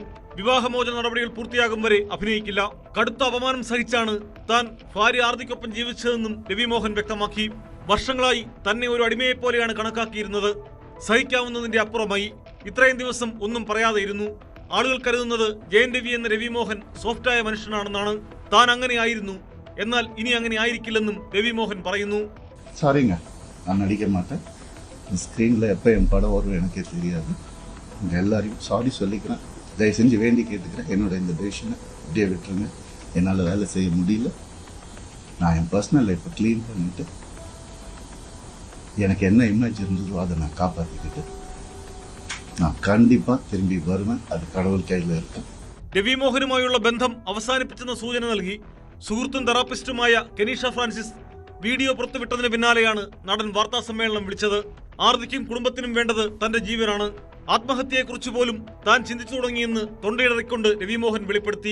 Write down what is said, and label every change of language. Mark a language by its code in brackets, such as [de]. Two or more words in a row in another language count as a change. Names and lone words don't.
[ml] വിവാഹമോചന നടപടികൾ പൂർത്തിയാകും വരെ അഭിനയിക്കില്ല. കടുത്ത അപമാനം സഹിച്ചാണ് താൻ ഭാര്യ ആർത്തിക്കൊപ്പം ജീവിച്ചതെന്നും രവി മോഹൻ വ്യക്തമാക്കി. വർഷങ്ങളായി തന്നെ ഒരു അടിമയെപ്പോലെയാണ് കണക്കാക്കിയിരുന്നത്. സഹിക്കാവുന്നതിന്റെ അപ്പുറമായി ഇത്രയും ദിവസം ഒന്നും പറയാതെ ഇരുന്നു. ആളുകൾ കരുതുന്നത് ജയൻ രവി എന്ന രവി മോഹൻ സോഫ്റ്റായ മനുഷ്യനാണെന്നാണ്. താൻ അങ്ങനെയായിരുന്നു, എന്നാൽ ഇനി അങ്ങനെ ആയിരിക്കില്ലെന്നും രവി മോഹൻ പറയുന്നു. [ta] சாரிங்க, நான் நடிக்க மாட்டேன். ஸ்க்ரீனில் எப்போ என் படம் வரும் எனக்கே தெரியாது. உங்கள் எல்லாரையும் சாரி சொல்லிக்கிறேன். தயவு செஞ்சு வேண்டி கேட்டுக்கிறேன், என்னோட இந்த டெசிஷனை இப்படியே விட்டுருங்க. என்னால் வேலை செய்ய முடியல. நான் என் [en] personal life [ta] க்ளீன் பண்ணிவிட்டு எனக்கு என்ன இமேஜ் இருந்ததோ அதை நான் காப்பாற்றிக்கிட்டு நான் கண்டிப்பாக திரும்பி வருவேன். அது கடவுள் கையில் இருக்கு. [ml] രവി മോഹനുമായുള്ള ബന്ധം അവസാനിപ്പിച്ചെന്ന സൂചന നൽകി സുഹൃത്തും തെറാപ്പിസ്റ്റുമായ കെനീഷ ഫ്രാൻസിസ് വീഡിയോ പുറത്തുവിട്ടതിന് പിന്നാലെയാണ് നടൻ വാർത്താ സമ്മേളനം വിളിച്ചത്. ആർത്തിക്കും കുടുംബത്തിനും വേണ്ടത് തന്റെ ജീവനാണ്. ആത്മഹത്യയെക്കുറിച്ച് പോലും താൻ ചിന്തിച്ചു തുടങ്ങിയെന്ന് തൊണ്ടയിടറിക്കൊണ്ട് രവി മോഹൻ വെളിപ്പെടുത്തി.